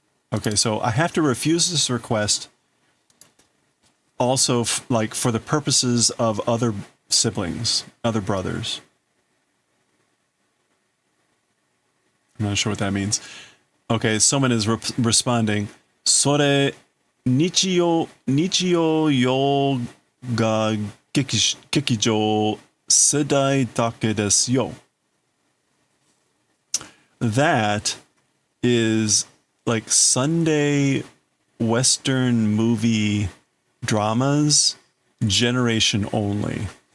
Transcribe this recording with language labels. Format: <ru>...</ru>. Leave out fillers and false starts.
<en>Okay, so I have to refuse this request also like for the purposes of other siblings, other brothers. I'm not sure what that means. Okay, someone is responding.</en> <ja>それ日曜洋画劇場世代だけですよ.</ja> <en>That is like Sunday Western movie dramas, generation only.</en>